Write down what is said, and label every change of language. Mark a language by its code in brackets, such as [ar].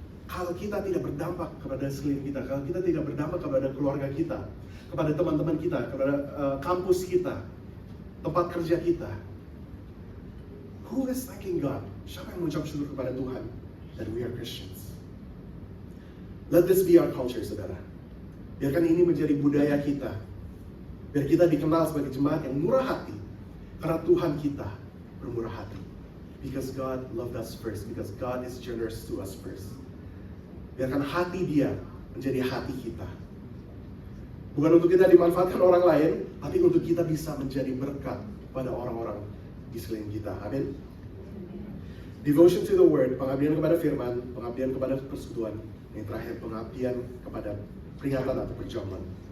[id] Kalau kita tidak berdampak kepada sekeliling kita, kalau kita tidak berdampak kepada keluarga kita, kepada teman-teman kita, kepada kampus kita, tempat kerja kita, [en] who is thanking God? [id] Siapa yang mengucap syukur kepada Tuhan [en] that we are Christians? Let this be our culture, saudara. [id] Biarkan ini menjadi budaya kita. Biar kita dikenal sebagai jemaat yang murah hati. Karena Tuhan kita bermurah hati. [en] Because God loved us first. Because God is generous to us first. [id] Biarkan hati Dia menjadi hati kita. Bukan untuk kita dimanfaatkan orang lain, tapi untuk kita bisa menjadi berkat pada orang-orang di sekeliling kita. Amin. [en] Devotion to the word, [id] pengabdian kepada firman, pengabdian kepada persekutuan. Yang terakhir, pengabdian kepada peringatan atau perjamuan.